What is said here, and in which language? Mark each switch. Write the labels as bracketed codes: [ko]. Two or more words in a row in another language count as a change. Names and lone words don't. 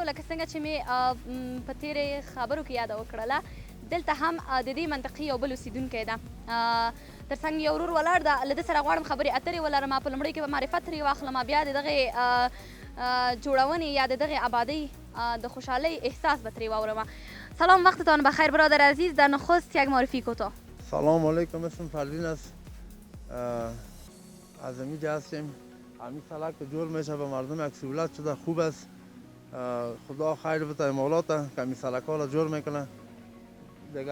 [ps] څنګه چې مې په تېرې خبرو کې یاده وکړله دلته هم د دې منطقې یو بل اوسېدونکی ده تر څنګ یو ورور ولاړ ده له ده سره غواړم خبرې اترې ولرم په لومړۍ کې به معرفت ترې واخلم بیا د دغې جوړونې یا د دغې آبادۍ د خوشحالۍ احساس به ترې واورم. [fa] سلام وقتتان بخیر برادر عزیز. در نخست یک معرفی کوتاه. سلام علیکم، اسم فردین است. از اینجا هستیم. همین سالک که جور میشه به مردم یک سهولت شده، خوب است. خدا خیر بده امالات که همین سالک ها را جور میکنه دیگه.